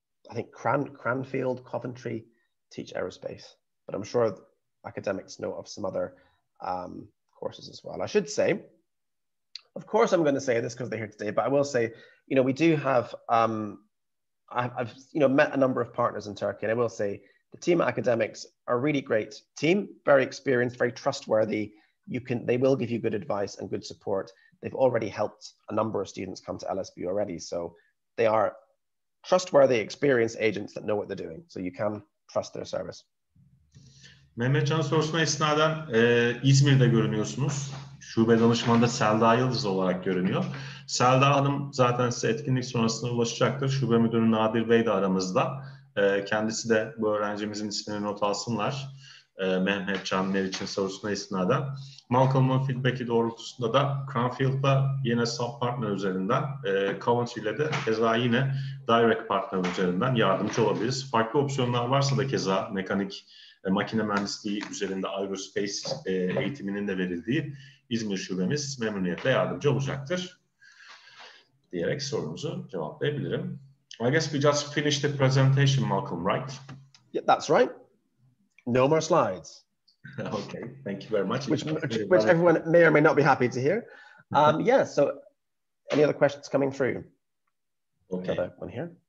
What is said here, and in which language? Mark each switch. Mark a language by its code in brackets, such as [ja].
[en] I think Cranfield, Coventry teach aerospace, but I'm sure Academics know of some other courses as well. I should say, of course, I'm going to say this because they're here today, but I will say, you know, we do have, I've met a number of partners in Turkey, and I will say the team at Academics are a really great team, very experienced, very trustworthy. They will give you good advice and good support. they've already helped a number of students come to LSB already. So they are trustworthy, experienced agents that know what they're doing. So you can trust their service. [tr] Mehmetcan sorusuna isnaden İzmir'de görünüyorsunuz. Şube danışmanında Selda Yıldız olarak görünüyor. Selda Hanım zaten size etkinlik sonrasında ulaşacaktır. Şube müdürü Nadir Bey de aramızda. Kendisi de bu öğrencimizin ismini not alsınlar. Mehmetcan Meriç'in sorusuna isnaden. Malcolm'un feedback'i doğrultusunda da Cranfield'da yine sub-partner üzerinden, Coventry ile de keza yine direct partner üzerinden yardımcı olabiliriz. Farklı opsiyonlar varsa da keza mekanik, makine mühendisliği üzerinde aerospace eğitiminin de verildiği İzmir şubemiz memnuniyetle yardımcı olacaktır diyerek sorumuzu cevaplayabilirim. [en] I guess we just finished the presentation, Malcolm, right? Yeah, that's right. No more slides. Okay, thank you very much. Which everyone may or may not be happy to hear. Yeah, so any other questions coming through? Okay. Another one here.